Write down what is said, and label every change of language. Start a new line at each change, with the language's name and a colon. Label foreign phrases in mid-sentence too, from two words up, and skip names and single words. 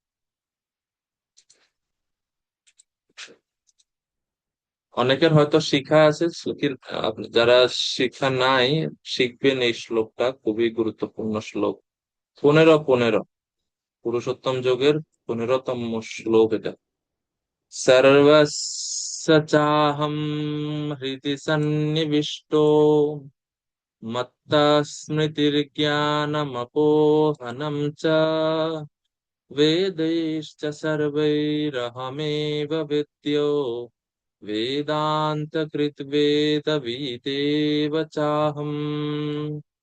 Bangla: অনেকের হয়তো শিখা আছে, যারা শিক্ষা নাই শিখবেন। এই শ্লোকটা খুবই গুরুত্বপূর্ণ শ্লোক। 15 পুরুষোত্তম যোগের 15তম শ্লোক এটা।
Sanskrit: সর্বস্য চাহম হৃদি সন্নিবিষ্ট মত্তঃ স্মৃতির্জ্ঞানমপোহনম চ वेदैश्च सर्वैरहमेव विद्यो वेदान्तकृद्वेदविदेव चाहम्